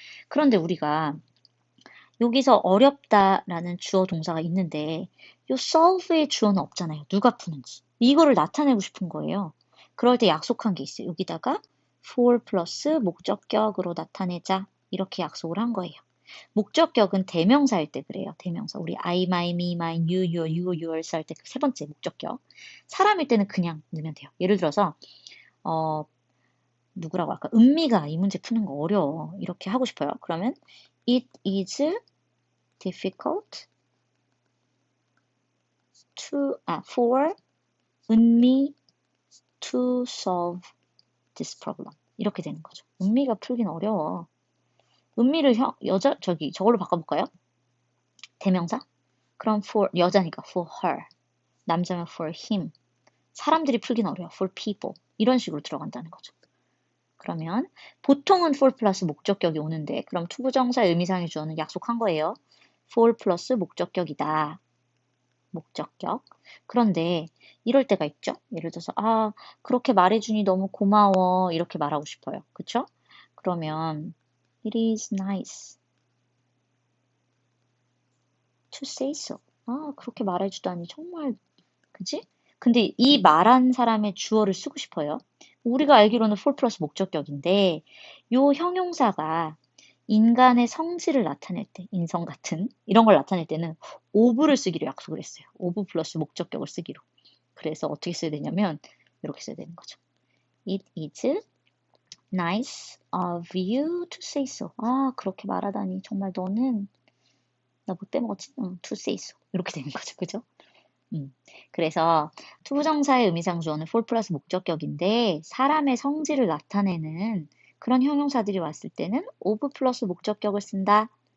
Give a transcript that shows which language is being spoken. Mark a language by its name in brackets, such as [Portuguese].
[Korean] 그런데 우리가 여기서 어렵다라는 주어 동사가 있는데 이 solve의 주어는 없잖아요. 누가 푸는지. 이거를 나타내고 싶은 거예요. 그럴 때 약속한 게 있어요. 여기다가 for 플러스 목적격으로 나타내자. 이렇게 약속을 한 거예요. 목적격은 대명사일 때 그래요. 대명사. 우리 [English] I, my, me, mine, you, your, you, yours [Korean] 할 때 그 세 번째 목적격. 사람일 때는 그냥 넣으면 돼요. 예를 들어서 누구라고 할까? 은미가 이 문제 푸는 거 어려워. 이렇게 하고 싶어요. [English] 그러면 it is difficult for 은미 to solve this problem. [Korean] 이렇게 되는 거죠. 은미가 풀긴 어려워. 은미를 저걸로 바꿔볼까요? 대명사? 그럼 for, 여자니까 for her. 남자면 [English] for him. [Korean] 사람들이 풀긴 어려워. [English] for people. [Korean] 이런 식으로 들어간다는 거죠. 그러면 보통은 for 플러스 목적격이 오는데 그럼 투부정사의 의미상의 주어는 약속한 거예요. for 플러스 목적격이다. 목적격. 그런데 이럴 때가 있죠. 예를 들어서 그렇게 말해주니 너무 고마워. 이렇게 말하고 싶어요. 그쵸? [English] 그러면 it is nice to say so. [Korean] 그렇게 말해주다니 정말 그지? 근데 이 말한 사람의 주어를 쓰고 싶어요. 우리가 알기로는 for 플러스 목적격인데 요 형용사가 인간의 성질을 나타낼 때, 인성 같은 이런 걸 나타낼 때는 of를 쓰기로 약속을 했어요. of 플러스 목적격을 쓰기로. 그래서 어떻게 써야 되냐면 이렇게 써야 되는 거죠. [English] It is nice of you to say so. [Korean] 그렇게 말하다니 정말 너는 나 못 빼먹었지? [English] to say so. [Korean] 이렇게 되는 거죠. 그죠? 그래서 투부정사의 의미상 주어는 for 플러스 목적격인데 사람의 성질을 나타내는 그런 형용사들이 왔을 때는 of 플러스 목적격을 쓴다.